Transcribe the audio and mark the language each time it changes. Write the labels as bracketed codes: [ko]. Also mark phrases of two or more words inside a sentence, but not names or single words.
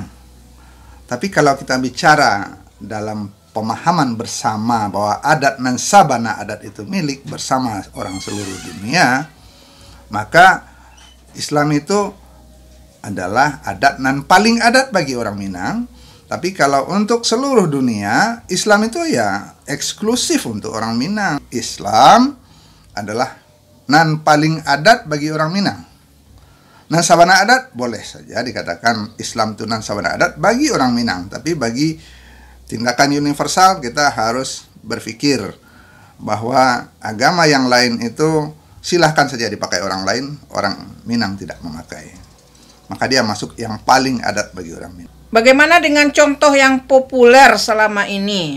[id] Tapi kalau kita bicara dalam pemahaman bersama bahwa adat [min] nan sabana adat [id] itu milik bersama orang seluruh dunia, maka Islam itu adalah adat [min] nan paling adat [id] bagi orang Minang. Tapi kalau untuk seluruh dunia, Islam itu ya eksklusif untuk orang Minang. Islam adalah [min] nan paling adat [id] bagi orang Minang. [min] Nan sabana adat [id] boleh saja dikatakan Islam itu [min] nan sabana adat bagi orang Minang, [id] tapi bagi tindakan universal kita harus berpikir bahwa agama yang lain itu silahkan saja dipakai orang lain, orang Minang tidak memakai. Maka dia masuk yang paling adat bagi orang Minang. Bagaimana dengan contoh yang populer selama ini?